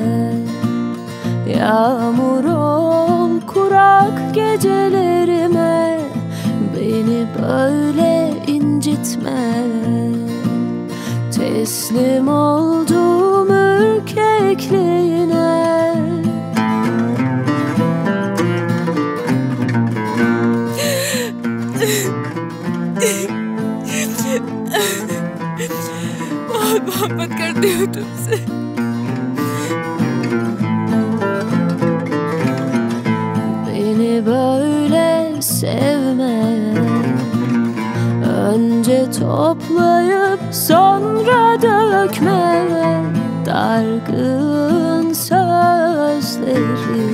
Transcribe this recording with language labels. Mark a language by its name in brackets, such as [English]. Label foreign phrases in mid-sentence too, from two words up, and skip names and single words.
[Turkish] Yağmur ol kurak gecelerime, beni böyle incitme. Teslim oldum ürkekliğine. [Hindi] बहुत मोहब्बत करती हूँ तुमसे। [Turkish] Beni böyle sevme, önce toplayıp sonra dökme dargın sözleri.